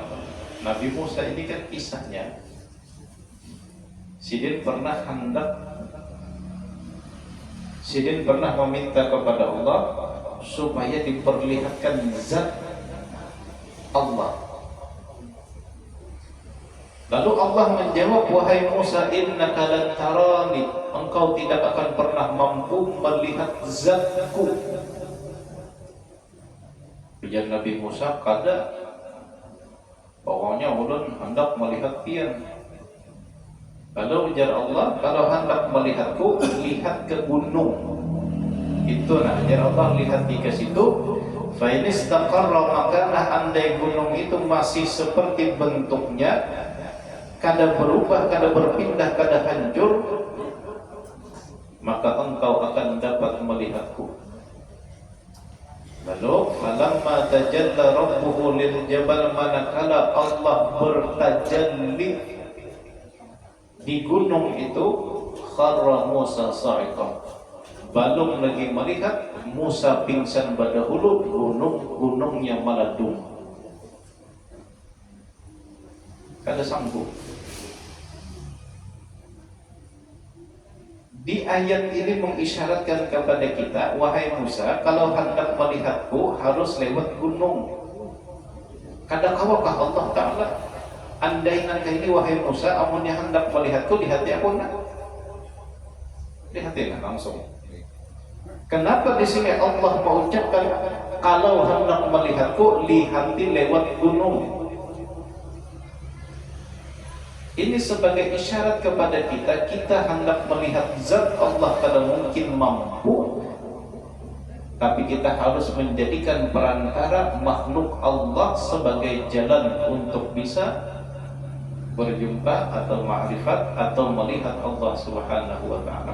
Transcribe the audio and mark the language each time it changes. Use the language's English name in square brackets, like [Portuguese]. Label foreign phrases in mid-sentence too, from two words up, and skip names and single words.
[Banjar] Nabi Musa ini kan kisahnya, Sidin pernah meminta kepada Allah supaya diperlihatkan zat Allah. Lalu Allah menjawab, wahai Musa, [Arabic] إنك لن تراني, [Banjar] engkau tidak akan pernah mampu melihat zatku. Ujar Nabi Musa, kada, pokoknya ulun hendak melihat pian. Lalu ujar Allah, kalau hendak melihatku, lihat ke gunung. Itu nah, ujar Allah, lihat ke situ. [Arabic] فإن استقر مكانه, [Banjar] andai gunung itu masih seperti bentuknya, kada berubah, kada berpindah, kada hancur, maka engkau akan dapat melihatku. Lalu [Arabic] فلما تجلى ربه للجبل, [Banjar] manakala Allah bertajalli di gunung itu, [Arabic] خر موسى صعقا, [Banjar] belum lagi melihat, Musa pingsan pada hulu, gunungnya meledung. Kada sanggup. Di ayat ini mengisyaratkan kepada kita, wahai Musa, kalau hendak melihatku harus lewat gunung. Kada kawakah Allah Ta'ala, andai nangka ini wahai Musa, amunnya hendak melihatku, lihati aku nak. Lihati nak langsung. Kenapa di sini Allah mengucapkan kalau hendak melihatku, lihati lewat gunung? Ini sebagai isyarat kepada kita hendak melihat zat Allah kada mungkin mampu, tapi kita harus menjadikan perantara makhluk Allah sebagai jalan untuk bisa berjumpa atau ma'rifat atau melihat Allah [Arabic] سبحانه وتعالى.